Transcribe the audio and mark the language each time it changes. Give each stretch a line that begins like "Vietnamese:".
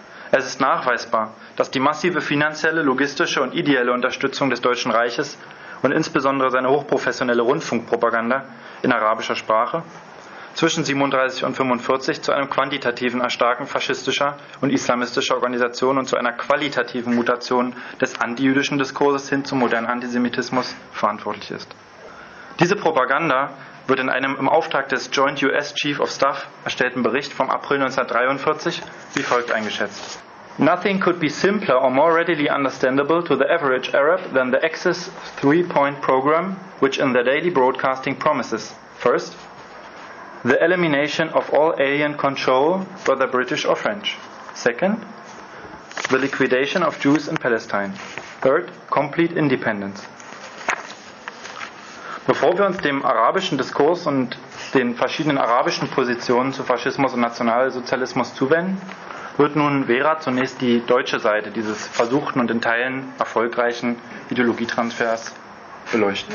German: Es ist nachweisbar, dass die massive finanzielle, logistische und ideelle Unterstützung des Deutschen Reiches und insbesondere seine hochprofessionelle Rundfunkpropaganda in arabischer Sprache zwischen 37 und 45 zu einem quantitativen Erstarken faschistischer und islamistischer Organisationen und zu einer qualitativen Mutation des antijüdischen Diskurses hin zum modernen Antisemitismus verantwortlich ist. Diese Propaganda wird in einem im Auftrag des Joint US Chief of Staff erstellten Bericht vom April 1943 wie folgt eingeschätzt.
English: Nothing could be simpler or more readily understandable to the average Arab than the Axis 3-point program, which in the daily broadcasting promises. First, the elimination of all alien control, whether British or French. Second, the liquidation of Jews in Palestine. Third, complete independence.
German: Bevor wir uns dem arabischen Diskurs und den verschiedenen arabischen Positionen zu Faschismus und Nationalsozialismus zuwenden, wird nun Vera zunächst die deutsche Seite dieses versuchten und in Teilen erfolgreichen Ideologietransfers beleuchten.